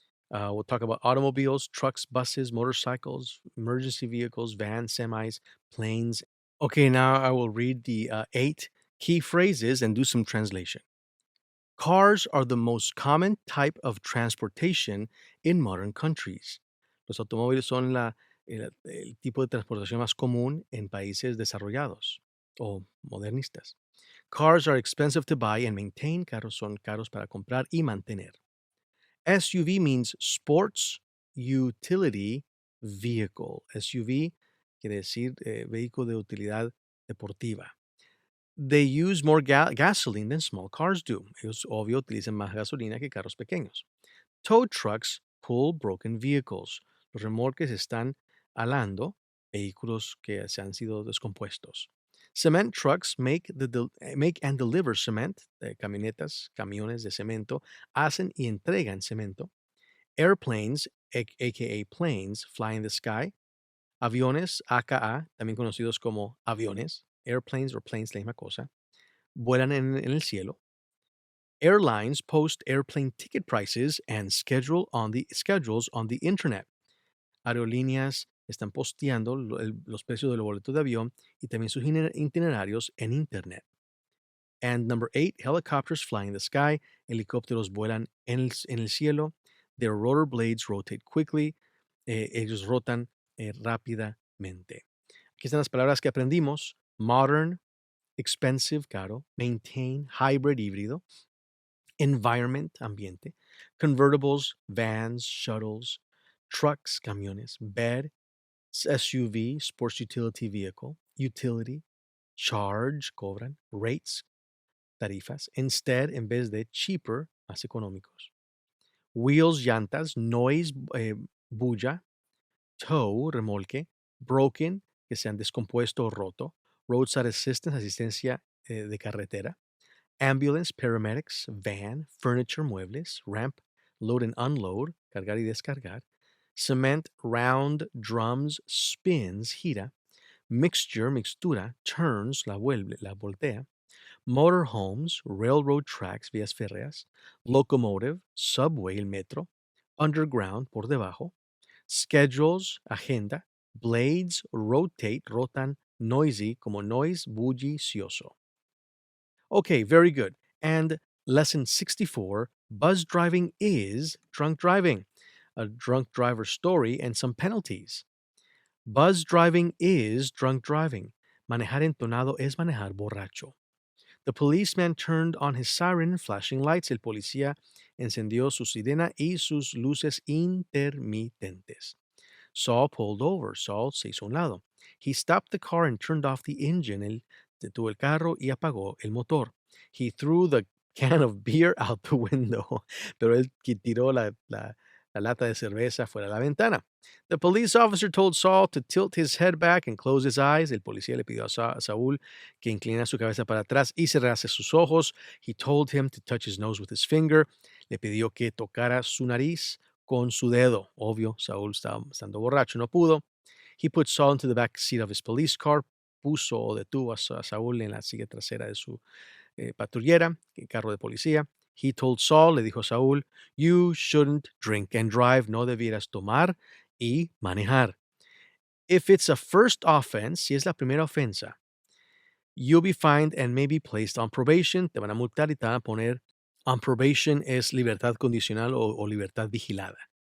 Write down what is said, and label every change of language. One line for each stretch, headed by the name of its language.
English: We'll talk about automobiles, trucks, buses, motorcycles, emergency vehicles, vans, semis, planes. Okay, now I will read the 8 key phrases and do some translation. Cars are the most common type of transportation in modern countries.
Spanish: Los automóviles son el tipo de transportación más común en países desarrollados. o modernistas.
English: Cars are expensive to buy and maintain.
Spanish: Carros son caros para comprar y mantener.
English: SUV means sports utility vehicle.
Spanish: SUV quiere decir vehículo de utilidad deportiva.
English: They use more gasoline than small cars do.
Spanish: Ellos, obvio, utilizan más gasolina que carros pequeños.
English: Tow trucks pull broken vehicles.
Spanish: Los remolques están alando vehículos que se han sido descompuestos.
English: Cement trucks make and deliver cement.
Spanish: Camionetas, camiones de cemento, hacen y entregan cemento.
English: Airplanes, aka planes, fly in the sky.
Spanish: Aviones, aka, también conocidos como aviones. Airplanes or planes, la misma cosa. Vuelan en el cielo.
English: Airlines post airplane ticket prices and schedules on the internet.
Spanish: Aerolíneas están posteando los precios de los boletos de avión y también sus itinerarios en internet.
English: And number 8, helicopters fly in the sky.
Spanish: Helicópteros vuelan en el cielo.
English: Their rotor blades rotate quickly.
Spanish: Ellos rotan rápidamente. Aquí están las palabras que aprendimos.
English: Modern, expensive, caro. Maintain, hybrid, híbrido. Environment, ambiente. Convertibles, vans, shuttles. Trucks, camiones. Bed, SUV, sports utility vehicle. Utility, charge, cobran. Rates, tarifas.
Spanish: Instead, en vez de cheaper, más económicos. Wheels, llantas.
English: Noise, bulla. Tow, remolque.
Spanish: Broken, que se han descompuesto o roto.
English: Roadside assistance, asistencia de carretera. Ambulance, paramedics. Van, furniture, muebles. Ramp, load and unload, cargar y descargar. Cement, round, drums, spins, gira. Mixture, mixtura, turns, la voltea. Motorhomes, railroad tracks, vías férreas. Locomotive, subway, el metro.
Spanish: Underground, por debajo.
English: Schedules, agenda. Blades, rotate, rotan. Noisy, como noise, bullicioso. Okay, very good. And lesson 64, buzz driving is drunk driving. A drunk driver story and some penalties. Buzz driving is drunk driving.
Spanish: Manejar entonado es manejar borracho.
English: The policeman turned on his siren and flashing lights.
Spanish: El policía encendió su sirena y sus luces intermitentes.
English: Saul pulled over.
Spanish: Saul se hizo a un lado.
English: He stopped the car and turned off the engine.
Spanish: Él detuvo el carro y apagó el motor.
English: He threw the can of beer out the window.
Spanish: Pero él tiró la lata de cerveza fuera de la ventana.
English: The police officer told Saul to tilt his head back and close his eyes.
Spanish: El policía le pidió a Saúl que inclinara su cabeza para atrás y cerrase sus ojos.
English: He told him to touch his nose with his finger.
Spanish: Le pidió que tocara su nariz con su dedo. Obvio, Saúl estaba estando borracho, no pudo.
English: He put Saul into the back seat of his police car.
Spanish: Puso o detuvo a Saúl en la silla trasera de su patrullera, el carro de policía.
English: He told Saul,
Spanish: le dijo a Saúl,
English: you shouldn't drink and drive,
Spanish: no debieras tomar y manejar.
English: If it's a first offense,
Spanish: si es la primera ofensa,
English: you'll be fined and may be placed on probation,
Spanish: te van a multar y te van a poner on probation, es libertad condicional o libertad vigilada.